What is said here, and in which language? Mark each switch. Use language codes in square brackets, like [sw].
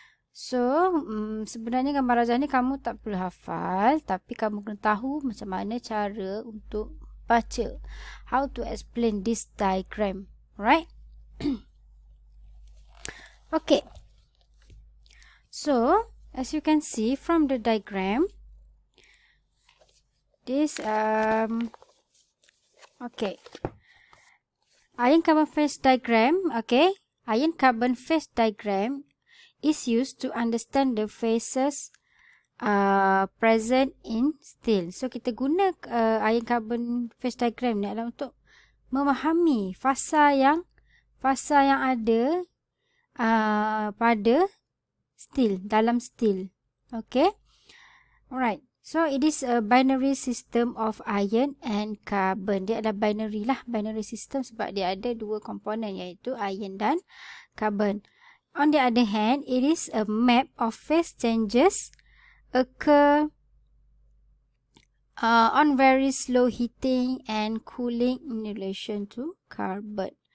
[ms] So, sebenarnya gambar rajah ni kamu tak perlu hafal, tapi kamu kena tahu macam mana cara untuk baca. [en] How to explain this diagram. Right? Okay, so as you can see from the diagram, this okay, ion carbon phase diagram. Okay, ion carbon phase diagram is used to understand the phases present in steel. [ms] So kita guna ion carbon phase diagram ni adalah untuk memahami fasa yang ada pada steel, dalam steel. [en] Okay. Alright. So it is a binary system of iron and carbon. [ms] Dia adalah binary lah, binary system sebab dia ada dua komponen iaitu iron dan carbon. [en] On the other hand, it is a map of phase changes occur on very slow heating and cooling in relation to carbon.